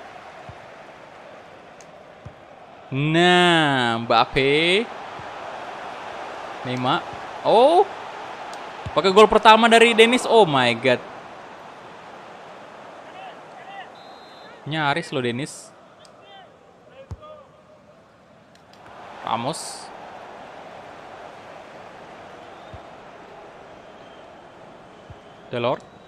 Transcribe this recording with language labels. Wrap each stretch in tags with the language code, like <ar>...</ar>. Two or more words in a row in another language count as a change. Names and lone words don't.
<id>Nah, Mbappe, Neymar. Pakai gol pertama dari Dennis.</id> <en>Oh my god.</en> <id>Nyaris loh Dennis. Ramos. Delort.</id>